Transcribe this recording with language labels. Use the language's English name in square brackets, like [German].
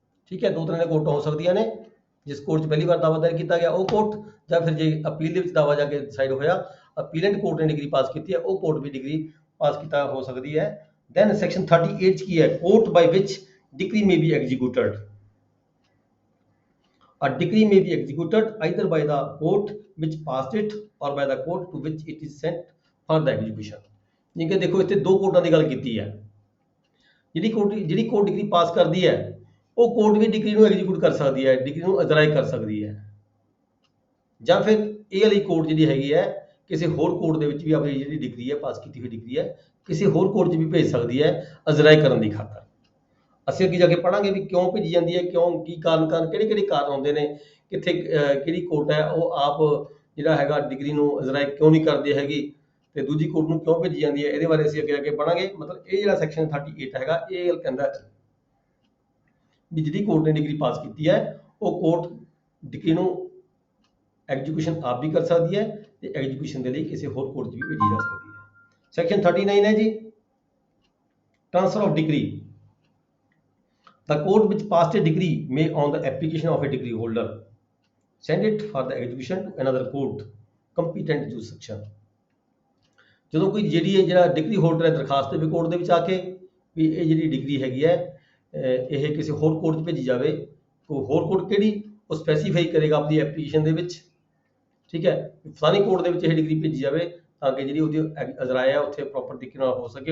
[Punjabi] ਠੀਕ ਹੈ, ਦੋ ਤਰ੍ਹਾਂ ਦੀਆਂ ਕੋਰਟਾਂ ਹੋ ਸਕਦੀਆਂ ਨੇ, ਜਿਸ ਕੋਰਟ 'ਚ ਪਹਿਲੀ ਵਾਰ ਦਾਅਵਾ ਦਾਇਰ ਕੀਤਾ ਗਿਆ ਉਹ ਕੋਰਟ, ਜਾਂ ਫਿਰ ਜੇ ਅਪੀਲ ਦੇ ਵਿੱਚ ਦਾਅਵਾ ਜਾ ਕੇ ਡਿਸਾਈਡ ਹੋਇਆ ਅਪੀਲੈਂਟ ਕੋਰਟ ਨੇ ਡਿਗਰੀ ਪਾਸ ਕੀਤੀ ਹੈ ਉਹ ਕੋਰਟ ਵੀ ਡਿਗਰੀ ਪਾਸ ਕੀਤਾ ਹੋ ਸਕਦੀ ਹੈ। [English] then section 38 [Punjabi] 'ਚ ਕੀ ਹੈ? [English] Court by which degree may be executed. A decree may be executed either by the court which passed it or by the court to which it is sent for the execution। [Punjabi] ਜਿਵੇਂ ਕਿ ਦੇਖੋ ਇੱਥੇ ਦੋ ਕੋਰਟਾਂ ਦੀ ਗੱਲ ਕੀਤੀ ਹੈ। ਜਿਹੜੀ court degree ਪਾਸ ਕਰਦੀ ਹੈ ਉਹ ਕੋਰਟ ਵੀ ਡਿਗਰੀ ਨੂੰ ਐਗਜ਼ੀਕਿਊਟ ਕਰ ਸਕਦੀ ਹੈ, ਡਿਗਰੀ ਨੂੰ ਅਜਰਾਈ ਕਰ ਸਕਦੀ ਹੈ, ਜਾਂ ਫਿਰ ਇਹ ਵਾਲੀ ਕੋਰਟ ਜਿਹੜੀ ਹੈਗੀ ਹੈ ਕਿਸੇ ਹੋਰ ਕੋਰਟ ਦੇ ਵਿੱਚ ਵੀ ਆਪਣੀ ਜਿਹੜੀ ਡਿਗਰੀ ਹੈ ਪਾਸ ਕੀਤੀ ਹੋਈ ਡਿਗਰੀ ਹੈ ਕਿਸੇ ਹੋਰ ਕੋਰਟ 'ਚ ਵੀ ਭੇਜ ਸਕਦੀ ਹੈ ਅਜਰਾਈ ਕਰਨ ਦੀ ਖਾਤਰ। ਅਸੀਂ ਅੱਗੇ ਜਾ ਕੇ ਪੜਾਂਗੇ ਵੀ ਕਿਉਂ ਭੇਜੀ ਜਾਂਦੀ ਹੈ, ਕਿਉਂ, ਕੀ ਕਾਰਨ ਕਿਹੜੇ ਕਾਰਨ ਹੁੰਦੇ ਨੇ, ਕਿੱਥੇ ਕਿਹੜੀ ਕੋਰਟ ਹੈ ਉਹ ਆਪ ਜਿਹੜਾ ਹੈਗਾ ਡਿਗਰੀ ਨੂੰ ਅਜਰਾਈ ਕਿਉਂ ਨਹੀਂ ਕਰਦੀ ਹੈਗੀ ਤੇ ਦੂਜੀ ਕੋਰਟ ਨੂੰ ਕਿਉਂ ਭੇਜੀ ਜਾਂਦੀ ਹੈ, ਇਹਦੇ ਬਾਰੇ ਅਸੀਂ ਅੱਗੇ ਜਾ ਕੇ ਪੜਾਂਗੇ। ਮਤਲਬ ਇਹ ਜਿਹੜਾ ਸੈਕਸ਼ਨ 38 ਹੈਗਾ ਇਹ ਗੱਲ ਕਹਿੰਦਾ ਵੀ ਜਿਹੜੀ ਕੋਰਟ ਨੇ ਡਿਗਰੀ ਪਾਸ ਕੀਤੀ ਹੈ ਉਹ ਕੋਰਟ ਡਿਗਰੀ ਨੂੰ ਐਗਜ਼ੀਕਿਊਸ਼ਨ ਆਪ ਵੀ ਕਰ ਸਕਦੀ ਹੈ ਤੇ ਐਗਜ਼ੀਕਿਊਸ਼ਨ ਦੇ ਲਈ ਕਿਸੇ ਹੋਰ ਕੋਰਟ 'ਚ ਵੀ ਭੇਜੀ ਜਾ ਸਕਦੀ ਹੈ। ਸੈਕਸ਼ਨ 39 ਹੈ ਜੀ, [English] Transfer of degree. The court which passed a degree may, on the application of a degree holder, send it for the execution to another court competent jurisdiction। [Punjabi] ਜਦੋਂ ਕੋਈ ਜਿਹੜਾ ਡਿਗਰੀ ਹੋਲਡਰ ਹੈ ਦਰਖਾਸਤ ਦੇਵੇ ਕੋਰਟ ਦੇ ਵਿੱਚ ਆ ਕੇ ਵੀ ਇਹ ਜਿਹੜੀ ਡਿਗਰੀ ਹੈਗੀ ਹੈ ਇਹ ਕਿਸੇ ਹੋਰ ਕੋਰਟ 'ਚ ਭੇਜੀ ਜਾਵੇ। ਕੋਈ ਹੋਰ ਕੋਰਟ ਕਿਹੜੀ ਉਹ ਸਪੈਸੀਫਾਈ ਕਰੇਗਾ ਆਪਣੀ ਐਪਲੀਕੇਸ਼ਨ ਦੇ ਵਿੱਚ, ਠੀਕ ਹੈ, ਫਲਾਣੀ ਕੋਰਟ ਦੇ ਵਿੱਚ ਇਹ ਡਿਗਰੀ ਭੇਜੀ ਜਾਵੇ ਤਾਂ ਕਿ ਜਿਹੜੀ ਉਹਦੀ ਅਜਰਾਇਆ ਹੈ ਉੱਥੇ ਪ੍ਰੋਪਰ ਤਰੀਕੇ ਨਾਲ ਹੋ ਸਕੇ।